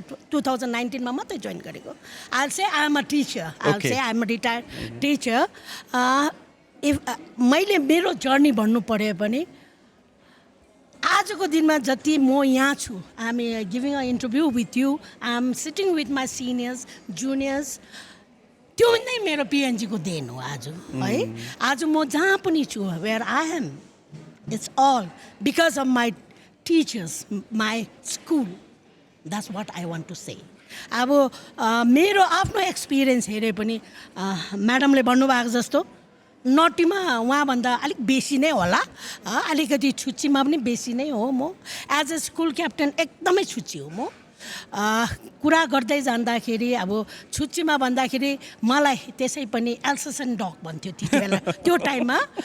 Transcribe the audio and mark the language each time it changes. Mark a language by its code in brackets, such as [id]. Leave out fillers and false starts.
[ne] 2019 मा मात्रै join गरेको. [en] I'll say I am a teacher. I'll say I am a retired teacher. If [ne] मैले मेरो जर्नी भन्नु पर्यो भने आजको दिनमा जति म यहाँ छु, [en] I am giving an interview with you, I am sitting with my seniors, juniors. [ne] त्यो नै मेरो पिएनजी को देन हो आज है. आज म जहाँ पनि छु, [en] where I am, it's all because of my teachers, my school. That's what I want to say. [ne] अब मेरो आफ्नो एक्सपिरियन्स हेरे पनि म्याडमले भन्नुभएको जस्तो नटीमा उहाँभन्दा अलिक बेसी नै होला, अलिकति छुच्चीमा पनि बेसी नै हो. म एज अ स्कुल क्याप्टन एकदमै छुच्ची हो. म कुरा गर्दै जाँदाखेरि अब छुच्चीमा भन्दाखेरि मलाई त्यसै पनि एल्सेसन डग भन्थ्यो त्यति बेला त्यो टाइममा.